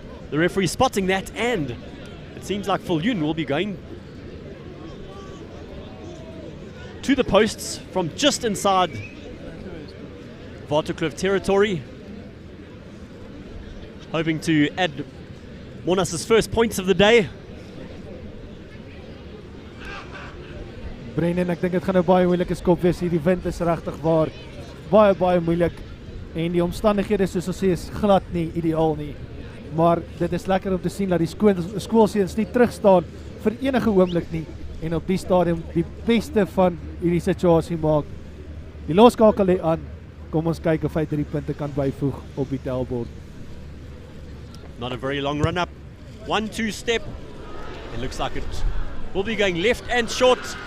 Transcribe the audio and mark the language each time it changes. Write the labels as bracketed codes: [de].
[en] The referee spotting that, and it seems like Viljoen will be going to the posts from just inside Waterkloof territory, hoping to add Monas' first points of the day. [af] Brendan, ek dink dit gaan 'n baie moeilike skop wees hier. Die wind is regtig waar baie moeilik en die omstandighede soos ons sê is glad nie ideaal nie. Maar dit is lekker om te sien dat die skoolseuns nie terugstaan vir enige oomblik nie en op die stadium die beste van hierdie situasie maak. Die loskakel lê aan. Kom ons kyk of hy 3 punte kan byvoeg op die tellbord. [en] Not a very long run up. 1-2 step. It looks like it will be going left and short.